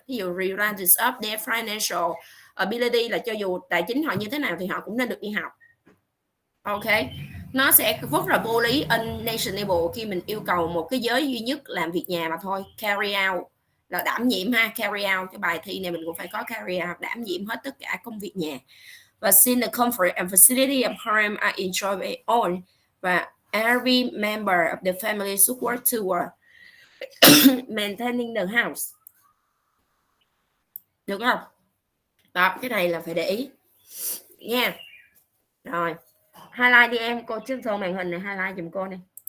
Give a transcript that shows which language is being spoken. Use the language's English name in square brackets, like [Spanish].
[Vietnamese] Ví dụ [English] regardless of their financial ability [Vietnamese] là cho dù tài chính họ như thế nào thì họ cũng nên được đi học. Ok, nó sẽ rất là vô lý, unreasonable khi mình yêu cầu một cái giới duy nhất làm việc nhà mà thôi. Carry out là đảm nhiệm ha, carry out, cái bài thi này mình cũng phải có carry out, đảm nhiệm hết tất cả công việc nhà. [English] Và since the comfort and facility of home are enjoyed by all, và every member of the family should work toward maintaining the house. [Vietnamese] Được không? Đó, cái này là phải để ý nha. Rồi highlight đi em, cô trước sau màn hình này highlight giùm cô này.